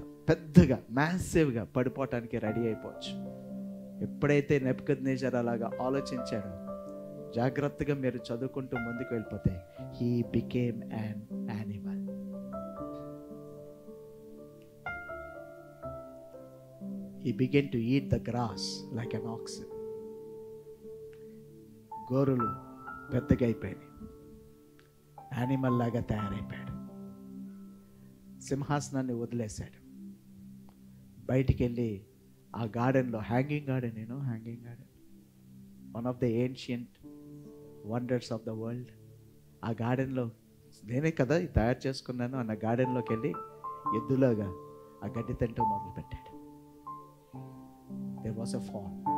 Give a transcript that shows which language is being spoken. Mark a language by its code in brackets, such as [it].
[te] పెద్దగా మ్యాసివ్గా పడిపోవటానికి రెడీ అయిపోవచ్చు. ఎప్పుడైతే నెబుకద్నెజర్ అలాగా ఆలోచించాడో, జాగ్రత్తగా మీరు చదువుకుంటూ ముందుకు వెళ్ళిపోతే, [en] He became an animal. He began to eat the grass like an oxen. [te] గోరులు పెద్దగా అయిపోయాయి, యానిమల్ లాగా తయారైపోయాడు. సింహాసనాన్ని వదిలేశాడు. బయటికి వెళ్ళి ఆ గార్డెన్లో, hanging garden, [en] one of the ancient wonders of the world, [te] ఆ గార్డెన్లో నేనే కదా తయారు చేసుకున్నాను అన్న గార్డెన్లోకి వెళ్ళి ఎద్దులాగా ఆ గడ్డి తింటూ మొదలుపెట్టాడు. [en] There was a fall.